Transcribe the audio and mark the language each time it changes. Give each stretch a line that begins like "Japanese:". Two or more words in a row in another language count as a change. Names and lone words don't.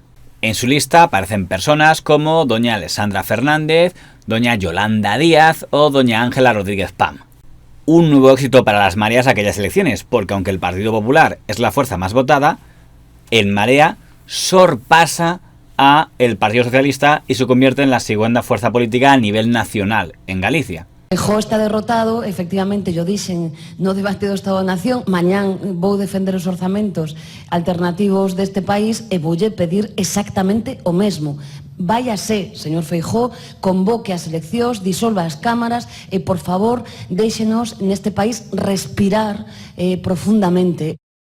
Spanish: En su lista aparecen personas como doña Alessandra Fernández, doña Yolanda Díaz o doña Ángela Rodríguez Pam. Un nuevo éxito para las mareas aquellas elecciones, porque aunque el Partido Popular es la fuerza más votada, En Marea sorpasa a el Partido Socialista y se convierte en la segunda fuerza política a nivel nacional en Galicia.
Galician: Feijóo está derrotado, efectivamente, yo dixen no debate do Estado-Nación, mañán vou defender os orzamentos alternativos deste país e voulle pedir exactamente o mesmo. Váyase, señor Feijóo, convoque as eleccións, disolva as cámaras e, por favor, déixenos neste país respirar profundamente.